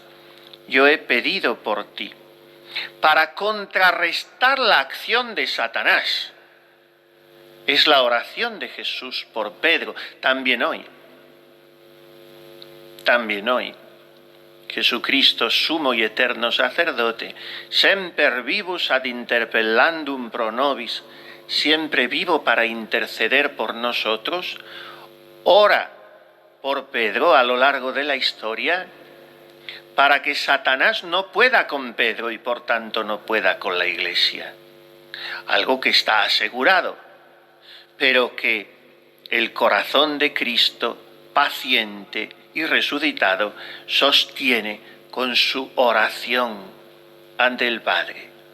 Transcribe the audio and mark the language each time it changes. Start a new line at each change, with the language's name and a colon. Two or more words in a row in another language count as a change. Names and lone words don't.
Spanish: Yo he pedido por ti, para contrarrestar la acción de Satanás. Es la oración de Jesús por Pedro, también hoy. También hoy. Jesucristo, sumo y eterno sacerdote,
Latin: semper vivus ad interpellandum pro nobis,
Spanish: siempre vivo para interceder por nosotros, ora por Pedro a lo largo de la historia, para que Satanás no pueda con Pedro y por tanto no pueda con la Iglesia. Algo que está asegurado, pero que el corazón de Cristo, paciente y resucitado, sostiene con su oración ante el Padre.